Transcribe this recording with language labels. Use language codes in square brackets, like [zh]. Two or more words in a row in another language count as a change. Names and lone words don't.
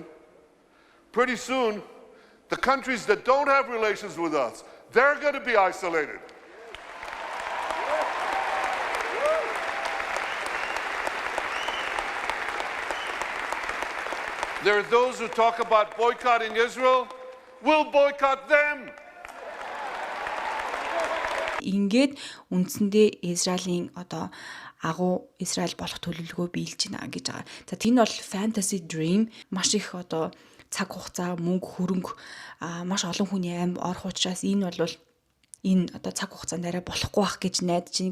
[en] Pretty soon, the countries that don't have relations with us, they're going to be isolated. There are those who talk about boycotting Israel. We'll boycott them. [mn] Ингээд үндсэндээ Израилийн одоо агуу Израиль болох төлөвлөгөө биелж байна гэж байгаа. За энэ бол [en] fantasy dream, [mn] маш их одоо цаг хугацаа, мөнгө, хөрөнгө маш олон хүний амь орох учраас энэ бол энэ одоо цаг хугацаанд арай болохгүй байх гэж найдаж байна.